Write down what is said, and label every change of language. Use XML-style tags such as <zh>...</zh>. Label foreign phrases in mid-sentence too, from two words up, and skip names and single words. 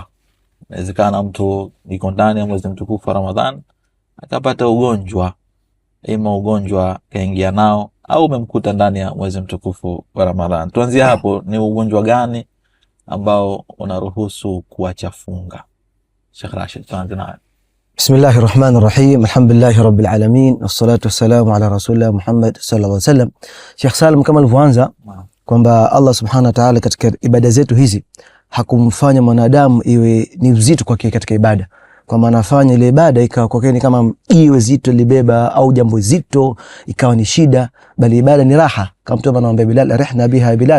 <sw>Inawezekana mtu yuko ndani ya mwezi mtukufu wa Ramadhan akapata ugonjwa, ima ugonjwa kaingia nao au umemkuta ndani ya mwezi mtukufu wa Ramadhan. Tuanzie hapo, ni ugonjwa gani ambao unaruhusu kuacha funga? Sheikh Rashid, tuanze naye.</sw> <ar>بسم الله الرحمن الرحيم الحمد لله رب العالمين والصلاة والسلام على رسول الله محمد صلى الله عليه وسلم.</ar> <sw>Sheikh Salim, kama alivyoanza kwamba Allah</sw> <ar>سبحانه وتعالى</ar> <sw>katika ibada zetu hizi hakumfanya mwanadamu iwe ni uzito kwake katika ibada, kwa maana anafanya ile ibada ikawa kwake ni kama iwe zito libeba au jambo zito ikawa ni shida, bali ibada ni raha, kama mtu anamwambia Bilal,</sw> <ar>أرحنا بها</ar> <sw>Bilal.</sw>